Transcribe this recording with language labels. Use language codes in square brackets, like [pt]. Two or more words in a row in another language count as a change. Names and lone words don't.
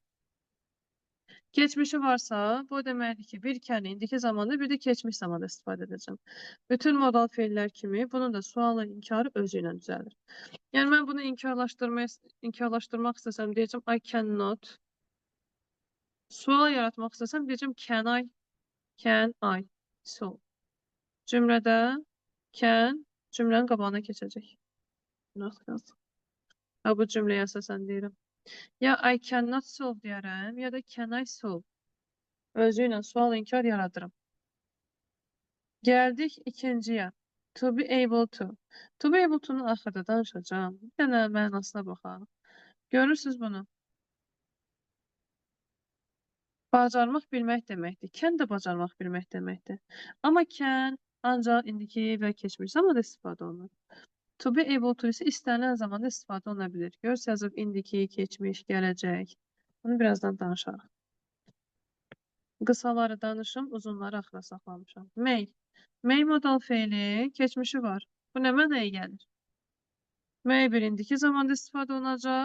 [az] Keçmişi varsa, bu deməkdir ki, bir kəni indiki zamanda, bir də keçmiş zamanda istifadə edəcəm. Bütün modal feillər kimi bunun da sualı inkarı özü ilə düzəlir. Yəni mən bunu inkarlaşdırmaq istəsəm deyəcəm [en] I cannot. [az] Sual yaratmaq istəsəm deyəcəm [en] can I. [az] So. Cümlədə can cümlənin qabağına keçəcək. Ha, bu cümləyə əsasən deyirəm. Ya [en] I cannot solve [az] deyərəm, ya da [en] can I solve. [az] Özü ilə sual inkar yaradırım. Gəldik ikinciyə. [en] To be able to. To be able to'nu [az] axırda danışacağım. Bir dənə mənasına baxaq. Görürsünüz bunu. Bacarmaq bilmək deməkdir. Can də bacarmaq bilmək deməkdir. Amma can ancaq indiki və keçmiş zamanda istifadə olunur. [en] To be able to [az] isə istənilən zamanda istifadə oluna bilir. Görürsünüz yazıb indiki, keçmiş, gələcək. Bunu birazdan danışarıq. Qısaları danışım, uzunları axıra saxlamışam. May. May modal feili keçmişi var. Bu nə mənaya gəlir? May bir indiki zamanda istifadə olunacaq.